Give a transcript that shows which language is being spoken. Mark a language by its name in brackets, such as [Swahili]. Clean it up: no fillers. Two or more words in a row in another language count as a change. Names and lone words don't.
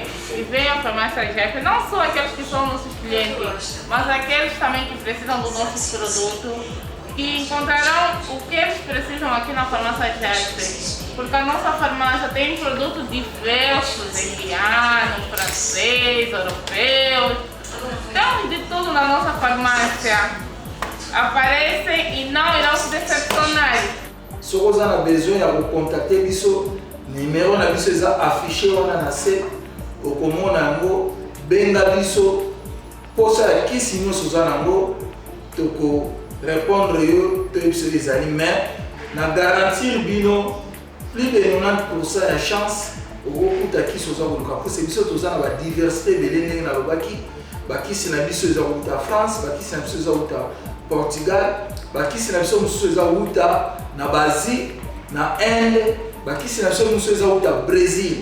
[Portuguese] Que venham à farmácia Jasper, não só aqueles que são nossos clientes, mas aqueles também que precisam do nosso produto, que encontrarão o que eles precisam aqui na farmácia Jasper. Porque a nossa farmácia tem produtos diversos, indianos, francês, europeus. Temos de tudo na nossa farmácia. Aparecem e não irão se decepcionar. Se você tem [French] besoin de contacter [Lingala] biso, numéro na biso eza affiché wana na se okomona yango benga biso posa ya kisi nyonso oza nango toko répondre yo toyebiso ezali mais na garantir bino [French] plus de 90% [Lingala] ya chance okokuta kisi oza koluka pose biso toza na badiversité ebele ndenge nalobaki bakisi na biso eza koluta France, bakisi na biso eza koluta Portugal, bakisi na biso mosusu eza koluta na Basie na Inde, bakisi na biso mosusu eza koluta Brésil.